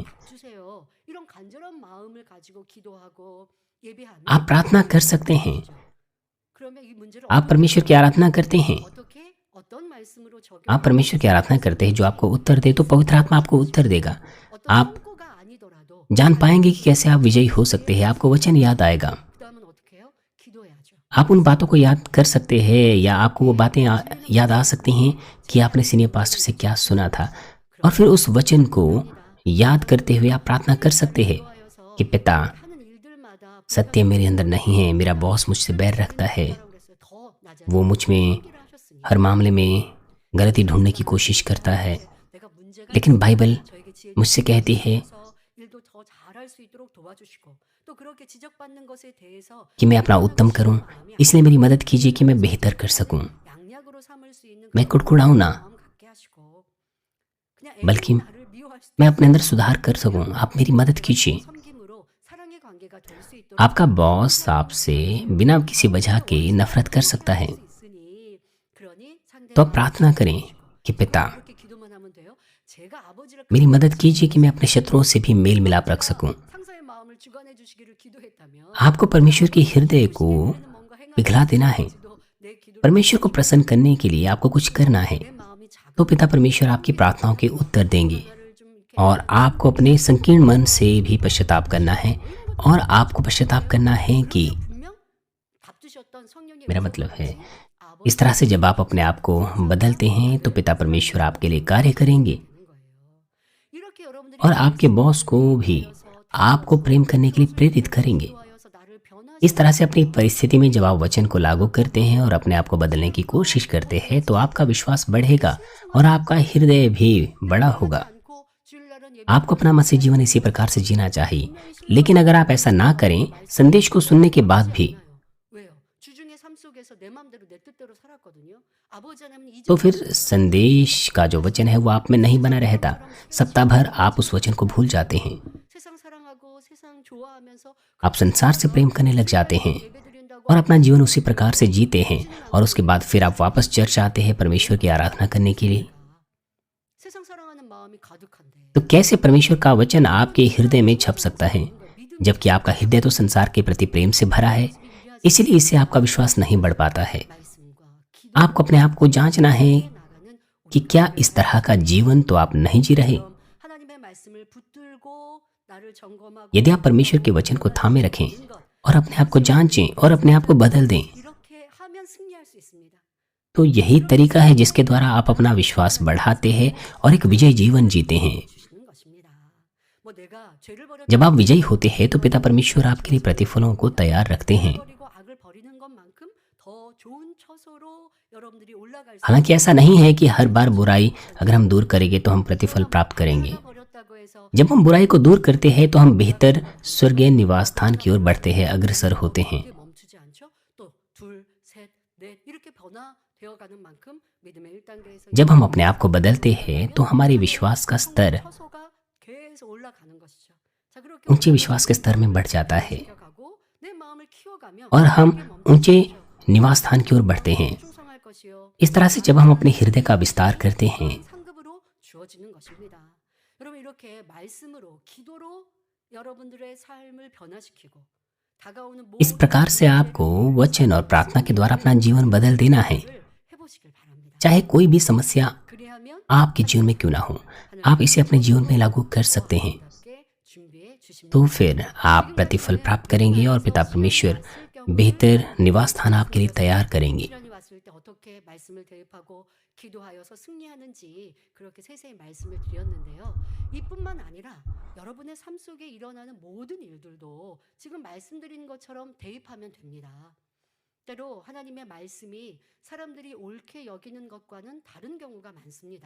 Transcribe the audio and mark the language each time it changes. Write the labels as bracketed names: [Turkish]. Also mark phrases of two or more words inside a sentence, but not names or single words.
[Korean] 주세요. 이런 간절한 마음을 가지고 기도하고 예배하면 [Hindi] आप प्रार्थना कर सकते हैं, [Korean] 그러면 이 문제를 [Hindi] आप परमेश्वर की आराधना करते हैं, [Korean] 어떻게 어떤 말씀으로 적용 [Hindi] आप परमेश्वर की आराधना करते हैं जो आपको उत्तर दे, तो पवित्र आत्मा आपको उत्तर देगा। [Korean] 어떤 [Hindi] आप [Korean] 성과가 아니더라도 [Hindi] जान पाएंगे कि कैसे आप विजयी हो सकते हैं। आपको वचन याद आएगा। [Korean] 그다음은 어떻게 해요? 기도해야죠. [Hindi] आप उन बातों को याद कर सकते हैं या आपको वो बातें याद आ सकती हैं कि आपने [English] senior pastor [Hindi] से क्या सुना था, और फिर उस वचन को याद करते हुए आप प्रार्थना कर सकते हैं [Korean] 기도하여서 [Hindi] कि पिता, [Korean] 하는 일들마다 [Hindi] सत्य मेरे अंदर नहीं है, मेरा बॉस मुझसे बैर रखता है, [Korean] 그랬어요. 더 낮아요. [Hindi] वो मुझ में [Korean] 얘기를 하셨으니 [Hindi] हर मामले में गलती ढूंढने की कोशिश करता है। [Korean] 내가 문제가 [Hindi] लेकिन बाइबल [Korean] 저에게 지혜 [Hindi] मुझसे कहती है [Korean] 주셔서 일도 더 잘할 잘할 수 있도록 도와주시고 또 그렇게 지적받는 것에 대해서 [Hindi] कि मैं अपना उत्तम करूं, इसलिए मेरी मदद कीजिए कि मैं बेहतर कर सकूं। [Korean] 양약으로 삼을 수 있는 [Hindi] मैं [Korean] 그런 [Hindi] कुड़कुड़ाऊं ना, [Korean] 마음 갖게 하시고 그냥 [Hindi] बल्कि [Korean] 애인이 나를 미워할 수도 [Hindi] मैं अपने अंदर [Korean] 있어요. [Hindi] सुधार कर सकूं। आप मेरी मदद कीजिए। [Korean] 섬김으로 사랑의 관계가 될 수 있도록 [Hindi] आपका बॉस आपसे बिना किसी वजह के नफरत कर सकता है, [Korean] 수 있으니 그러니 [Hindi] तो आप [Korean] 상대방의 [Hindi] प्रार्थना करें कि पिता, [Korean] 그렇게 기도만 하면 돼요. 제가 아버지를 [Hindi] मेरी मदद कीजिए कि मैं अपने शत्रुओं से भी मेल मिलाप रख सकूं। [Korean] 상사의 마음을 주관해 주시기를 기도했다면 [Hindi] आपको परमेश्वर के हृदय को [Korean] 뭔가 행하는 [Hindi] पिघला देना है। [Korean] 내 기도를 [Hindi] परमेश्वर को प्रसन्न करने के लिए आपको कुछ करना है, [Korean] 내 마음이 작은 [Hindi] तो पिता परमेश्वर आपकी प्रार्थनाओं के उत्तर देंगे। [Korean] 나를 좀 이렇게 [Hindi] और आपको अपने संकीर्ण मन से भी पश्चाताप करना है, और आपको पश्चाताप करना है कि [Korean] 분명 답 주셨던 성령의 [Hindi] मेरा मतलब है, [Korean] 아버지 [Hindi] इस तरह से जब आप अपने आप को बदलते हैं तो पिता परमेश्वर आपके लिए कार्य करेंगे, [Korean] 되는 거예요. 이렇게 여러분들이 [Hindi] और आपके बॉस को भी आपको प्रेम करने के लिए प्रेरित करेंगे। [Korean] 기도하여서 나를 변화시키는 [Hindi] इस तरह से अपनी परिस्थिति में जब आप वचन को लागू करते हैं और अपने आप को बदलने की कोशिश करते हैं तो आपका विश्वास बढ़ेगा और आपका हृदय भी बड़ा होगा। [Korean] 않고 주일날은 예배 [Hindi] आपको अपना मसीह जीवन इसी प्रकार से जीना चाहिए, लेकिन अगर आप ऐसा ना करें, संदेश को सुनने के बाद भी, [Korean] 왜요? 주중의 삶 속에서 내 마음대로 내 뜻대로 살았거든요. 아버지 하나님은 이 [Hindi] तो फिर संदेश का जो वचन है वो आप में नहीं बना रहता। सप्ताह भर आप उस वचन को भूल जाते हैं, [Korean] 세상 사랑하고 세상 좋아하면서 [Hindi] आप संसार से प्रेम करने लग जाते हैं [Korean] 예배드린다고 [Hindi] और अपना जीवन उसी प्रकार से जीते हैं, और उसके बाद फिर आप वापस चर्च आते हैं परमेश्वर की आराधना करने के लिए। [Korean] 세상 사랑하는 마음이 가득한데 [Hindi] तो कैसे परमेश्वर का वचन आपके हृदय में छप सकता है, जबकि आपका हृदय तो संसार के प्रति प्रेम से भरा है? इसलिए इससे आपका विश्वास नहीं बढ़ पाता है। [Korean] 말씀과 기도 [Hindi] आपको अपने आप को जांचना है [Korean] 나가는 [Hindi] कि क्या इस तरह का जीवन तो आप नहीं जी रहे। [Korean] 하나님의 말씀을 붙들고 나를 점검하고 [Hindi] यदि आप परमेश्वर के वचन को थामे रखें और अपने आप को जांचें और अपने आप को बदल दें, [Korean] 이렇게 하면 승리할 수 있습니다. [Hindi] तो यही तरीका है जिसके द्वारा आप अपना विश्वास बढ़ाते हैं और एक विजयी जीवन जीते हैं। [Korean] 주시는 것입니다. 뭐 내가 죄를 버렸 [Hindi] जब आप विजयी होते हैं तो पिता परमेश्वर आपके लिए प्रतिफलों को तैयार रखते हैं। [Korean] 버리고 악을 버리는 것만큼 더 좋은 처소로 여러분들이 올라갈 수 [Hindi] हालांकि ऐसा नहीं है कि हर बार बुराई अगर हम दूर करेंगे तो हम प्रतिफल प्राप्त करेंगे। [Korean] 버렸다고 해서 [Hindi] जब हम बुराई को दूर करते हैं तो हम बेहतर स्वर्गीय निवास स्थान की ओर बढ़ते हैं, अग्रसर होते हैं। [Korean] 그게 멈추지 않죠? 또 둘, 셋, 넷 이렇게 변화되어 가는 만큼 믿음의 1단계에서 [Hindi] जब हम अपने आप को बदलते हैं तो हमारे विश्वास का स्तर [Korean] 처소가 계속 올라가는 것이죠. 자, 그렇게 [Hindi] ऊंचे विश्वास के स्तर में बढ़ जाता है [Korean] 올라가고 내 마음을 키워가면 [Hindi] और हम [Korean] 그게 멈추지 [Hindi] ऊंचे [Korean] 않죠. [Hindi] निवास स्थान की ओर बढ़ते हैं। [Korean] 충성할 것이요. [Hindi] इस तरह से जब हम अपने हृदय का विस्तार करते हैं [Korean] 상급으로 주어지는 것입니다. 여러분 이렇게 말씀으로 기도로 여러분들의 삶을 변화시키고 다가오는 [Hindi] इस प्रकार से आपको वचन और प्रार्थना के द्वारा अपना जीवन बदल देना है, [Korean] 모든 해보시길 바랍니다. [Hindi] चाहे कोई भी समस्या [Korean] 그리하면 [Hindi] आपके जीवन में क्यों ना हो, आप इसे अपने जीवन में लागू कर सकते हैं। [Korean] 답게 준비해 주십니다. [Hindi] तो फिर आप प्रतिफल प्राप्त करेंगे और पिता परमेश्वर बेहतर निवास स्थान आपके लिए तैयार करेंगे। [Korean] 시련이 왔을 때 어떻게 말씀을 대입하고 기도하여서 승리하는지 그렇게 세세히 말씀을 드렸는데요. 이뿐만 아니라 여러분의 삶 속에 일어나는 모든 일들도 지금 말씀드린 것처럼 대입하면 됩니다. 때로 하나님의 말씀이 사람들이 옳게 여기는 것과는 다른 경우가 많습니다.